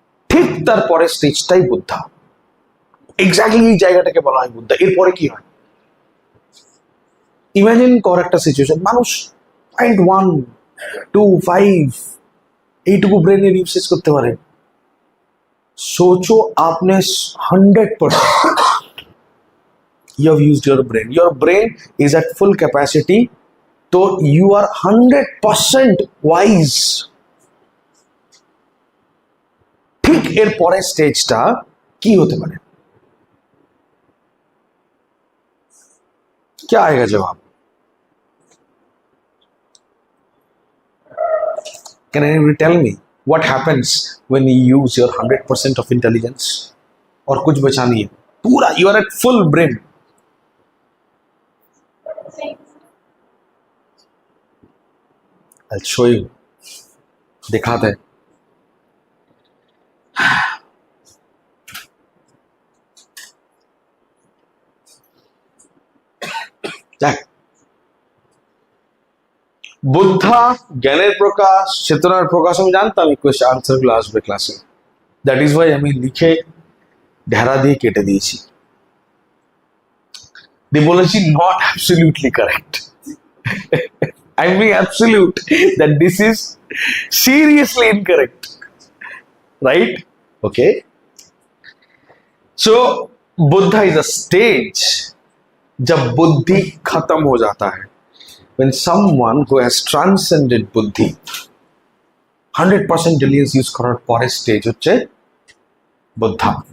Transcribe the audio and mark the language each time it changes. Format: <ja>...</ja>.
<bn>ঠিক তারপরে স্টেজটাই বুদ্ধা। এক্স্যাক্টলি এই জায়গাটাকে বলা হয় বুদ্ধা। এরপরে কি হয়? ইমাজিন কর একটা সিচুয়েশন, মানুষ 0.1, 2, 5 এইটুকু ব্রেনের ইউসেজ করতে পারে।</bn> <hi>सोचो आपने</hi> <en>100% you have used your brain. Your brain is at full capacity, so you are 100% wise.</en> <bn>ঠিক এর পরের স্টেজটা কি হতে পারে?</bn> <hi>क्या आएगा जवाब?</hi> <en>Can anybody tell me what happens when you use your 100% of intelligence?</en> <hi>और कुछ बचा नहीं है, पूरा</hi> <en>you are at full brain. I'll show you.</en> <hi>दिखाते हैं।</hi> <bn>দেখ, বুদ্ধা জ্ঞানের প্রকাশ, চেতনার প্রকাশ, আমি জানতাম এই কোয়েশ্চেন আনসার গুলো আসবে ক্লাসে।</bn> <en>that is why</en> <bn>আমি লিখে ঢেরা দিয়ে কেটে দিয়েছি, দিয়ে বলেছি</bn> <en>Not absolutely correct. I mean absolute, that this is seriously incorrect, right? Okay, so Buddha is a stage</en> <hi>जब बुद्धि खत्म हो जाता है,</hi> <en>when someone who has transcended buddhi 100% intelligence use</en> <bn>করার পরের স্টেজ হচ্ছে বুদ্ধা।</bn>